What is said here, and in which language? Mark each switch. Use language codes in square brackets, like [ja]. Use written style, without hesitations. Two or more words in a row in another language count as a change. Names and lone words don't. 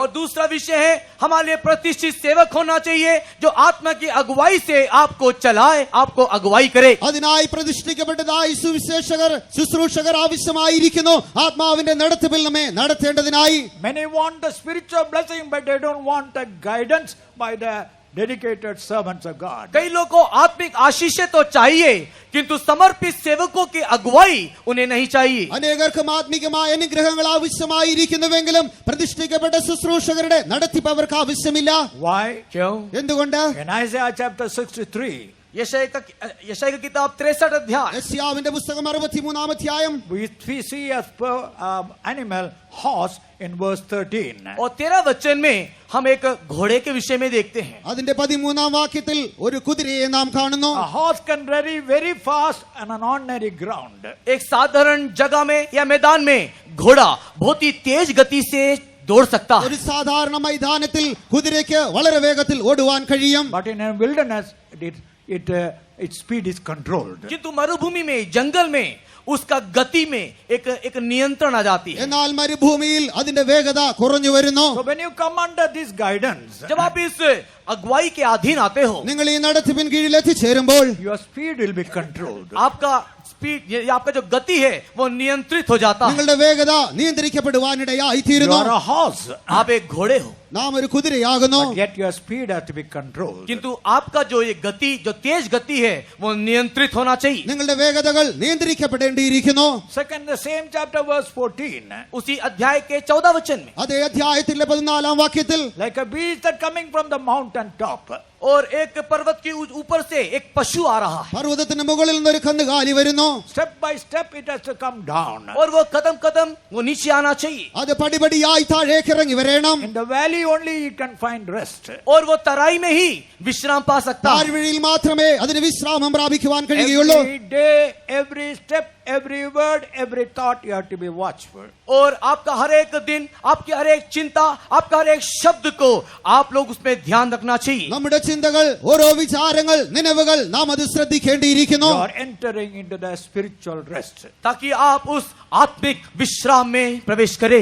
[hi] और दूसरा विषय है हमारे लिए प्रतिष्ठित सेवक होना चाहिए जो आत्मा की अगुवाई से आपको चलाए, आपको अगुवाई करे. [ml] അതിനായി പ്രതിഷ്ഠിക്കപ്പെട്ടതായി സുവിശേഷകർ ശുശ്രൂഷകർ ആവശ്യമായിരിക്കുന്നു. ആത്മാവിന്റെ നടത്തിപ്പിൽ നമ്മെ നടത്തേണ്ടതിനായി. [en] Many want the spiritual blessing, but they don't want the guidance by the dedicated servants of God. [hi] कई लोगों को आत्मिक आशीषें तो चाहिए किंतु समर्पित सेवकों की अगुवाई उन्हें नहीं चाहिए. [ml] അനേകർക്കും ആത്മികമായ അനുഗ്രഹങ്ങൾ ആവശ്യമായിരിക്കുന്നുവെങ്കിലും പ്രതിഷ്ഠിക്കപ്പെട്ട ശുശ്രൂഷകരുടെ നടത്തിപ്പ് അവർക്ക് ആവശ്യമില്ല. [en] Why? [hi] क्यों? [ml] എന്തുകൊണ്ട്? [en] In Isaiah chapter 63, [hi] यशायाह की किताब 63 अध्याय [ml] യെശയ്യാവിന്റെ പുസ്തകം 63-ാം അധ്യായം [en] we see a animal, horse, in verse 13. [hi] और 13 वचन में हम एक घोड़े के विषय में देखते हैं. [ml] അതിന്റെ 13-ാം വാക്യത്തിൽ ഒരു കുതിരയെ നാം കാണുന്നു. [en] A horse can run very fast on an ordinary ground. [hi] एक साधारण जगह में या मैदान में घोड़ा बहुत ही तेज गति से दौड़ सकता है. [ml] ഒരു സാധാരണ മൈതാനത്തിൽ കുതിരയ്ക്ക് വളരെ വേഗത്തിൽ ഓടുവാൻ കഴിയും. [en] But in a wilderness, its speed is controlled. [hi] किंतु मरुभूमि में, जंगल में उसका गति में एक नियंत्रण आ जाती है. [ml] എന്നാൽ മരുഭൂമിയിൽ അതിന്റെ വേഗത കുറഞ്ഞു വരുന്നു. [en] So when you come under this guidance, [hi] जब आप इस अगुवाई के अधीन आते हो, [ml] നിങ്ങൾ ഈ നടത്തിപ്പിൻ കീഴിൽ എത്തിച്ചേരുമ്പോൾ [en] your speed will be controlled. [hi] आपका स्पीड, आपका जो गति है वो नियंत्रित हो जाता है. [ml] നിങ്ങളുടെ വേഗത നിയന്ത്രിക്കപ്പെടുവാനിടയായി [en] You [ml] തീരുന്നു. [en] are a horse, [hi] आप एक घोड़े हो [ml] നാം ഒരു കുതിരയാകുന്നു. [en] but yet your speed has to be controlled. [hi] किंतु आपका जो ये गति, जो तेज गति है वो नियंत्रित होना चाहिए. [ml] നിങ്ങളുടെ വേഗതകൾ നിയന്ത്രിക്കപ്പെടേണ്ടിയിരിക്കുന്നു. [en] Second, the same chapter, verse 14. [hi] उसी अध्याय के 14 वचन में [ml] അതേ അധ്യായത്തിലെ 14-ാം വാക്യത്തിൽ [en] Like a beast that coming from the mountain top. [hi] और एक पर्वत के ऊपर से एक पशु आ रहा है [ml] പർവ്വതത്തിന് മുകളിൽ നിന്നൊരു കന്നുകാലി വരുന്നു. [en] Step by step, it has to come down. [hi] और वो कदम कदम वो नीचे आना चाहिए. [ml] അത് പടിപടിയായി താഴേക്ക് ഇറങ്ങി വരേണം. [en] In the valley only you can find rest. [hi] और वो तराई में ही विश्राम पा सकता है. [ml] താഴ്വഴിയിൽ മാത്രമേ അതിന് വിശ്രാമം പ്രാപിക്കുവാൻ കഴിയുകയുള്ളൂ. [en] Every day, every step, every word, every thought, you have to be watchful. [hi] और आपका हर एक दिन, आपकी हर एक चिंता, आपका हर एक शब्द को आप लोग उसमें ध्यान रखना चाहिए. [ml] നമ്മുടെ ചിന്തകൾ, ഓരോ വിചാരങ്ങൾ, നിലവുകൾ നാം അത് ശ്രദ്ധിക്കേണ്ടിയിരിക്കുന്നു. [en] You are entering into the spiritual rest. [hi] ताकि आप उस आत्मिक विश्राम में प्रवेश करें.